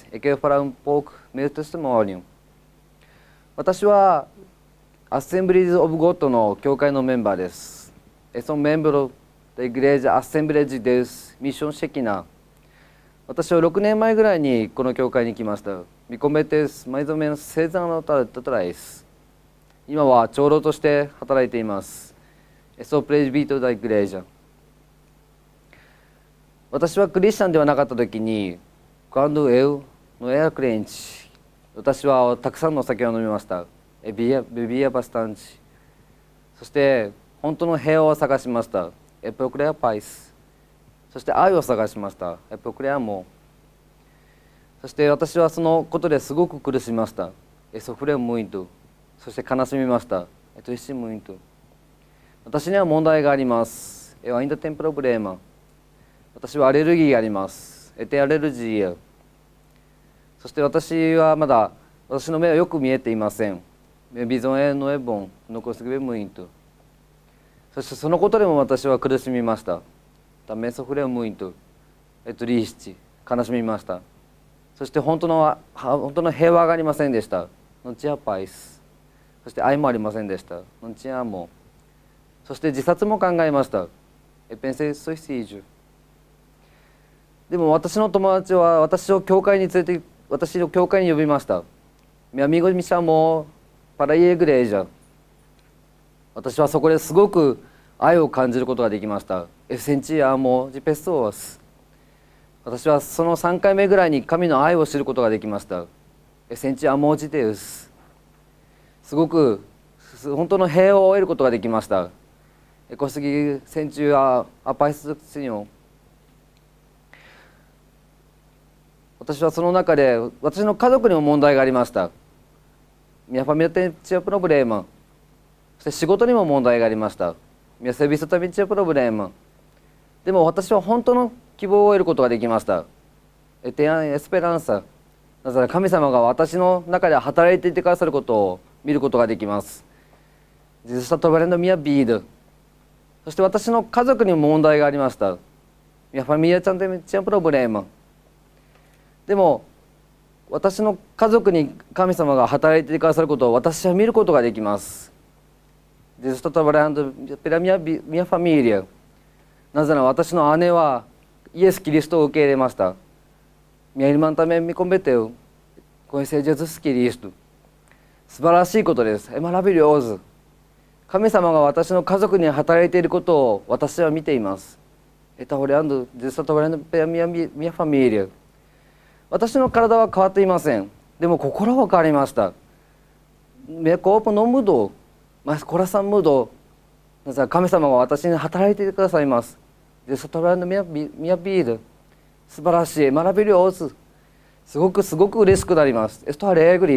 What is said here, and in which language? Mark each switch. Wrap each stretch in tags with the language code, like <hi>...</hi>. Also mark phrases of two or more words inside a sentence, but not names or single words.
<ja>エケファランポークメルテスモーニン。私はアッセンブリーズ・オブ・ゴッドの教会のメンバーです。そのメンバー</ja> <pt>da Igreja Assembleia de Deus Mission Shekinah。</pt> <ja>私は6年前ぐらいにこの教会に来ました。</ja> <pt>Me convertei mais ou menos 6 anos atrás。</pt> <ja>今は長老として働いています。</ja> <pt>Sou presbítero da igreja。</pt> <ja>私はクリスチャンではなかった時に、</ja> <pt>quando eu não era crente、</pt> <ja>私はたくさんのお酒を飲みました。</ja> <pt>bebia bastante。</pt> <ja>そして本当の平和を探しました。</ja> <pt>procurei a paz。</pt> <ja>そして愛を探しました。</ja> <pt>procurei amor。</pt> <ja>そして私はそのことですごく苦しみました。</ja> <pt>sofreu muito。</pt> <ja>そして悲しみました。</ja> <pt>triste muito。</pt> <ja>私には問題があります。</ja> <pt>ainda tem problema。</pt> <ja>私はアレルギーがあります。</ja> <pt>tem alergia。</pt> <ja>そして私はまだ私の目はよく見えていません。</ja> <pt>Minha visão não é bom, não consigo ver muito。</pt> <ja>そしてそのことでも私は苦しみました。</ja> <pt>Também sofreu muito。</pt> <ja>triste、悲しみました。そして本当の平和がありませんでした。</ja> <pt>Não tinha paz。</pt> <ja>そして愛もありませんでした。</ja> <pt>Não tinha amor。</pt> <ja>そして自殺も考えました。</ja> <pt>pensei suicídio。</pt> <ja>でも私の友達は私を教会に呼びました。</ja> <pt>Meu amigo me chamou para ir à igreja。</pt> <ja>私はそこですごく愛を感じることができました。</ja> <pt>Eu sentia amor de pessoas。</pt> <ja>私はその3回目ぐらいに神の愛を知ることができました。</ja> <pt>Eu sentia amor de Deus。</pt> <ja>すごく本当の平和を得ることができました。</ja> <pt>consegui sentir a paz do Senhor。</pt> <ja>私はその中で私の家族にも問題がありました。</ja> <pt>Minha família tinha problema。</pt> <ja>そして仕事にも問題がありました。</ja> <pt>Minha serviço também tinha problema。</pt> <ja>でも私は本当の希望を得ることができました。</ja> <pt>tenho esperança。</pt> <ja>なぜなら神様が私の中で働いていてくださることを見ることができます。</ja> <pt>Jesus está trabalhando a minha vida。</pt> <ja>そして私の家族にも問題がありました。</ja> <pt>Minha família também tinha problema。</pt> <ja>でも私の家族に神様が働いてくださることを私は見ることができます。</ja> <pt>Jesus está trabalhando pela minha família。</pt> <ja>なぜなら私の姉はイエス・キリストを受け入れました。</ja> <pt>Minha irmã também me converteu。</pt> <ja>conhecer Jesus Cristo。素晴らしいことです。maravilhoso。神様が私の家族に働いていることを私は見ています。</ja> <pt>Está olhando, Deus está trabalhando pela minha família。</pt> <ja>私の体は変わっていません。でも心は変わりました。</ja> <pt>Meu corpo não mudou, mas coração mudou。</pt> <ja>なぜなら神様が私に働いてくださいます。</ja> <pt>Deus está trabalhando minha vida。</pt> <ja>素晴らしい、maravilhoso。すごく嬉しくなります。</ja> <pt>Estou alegre。</pt>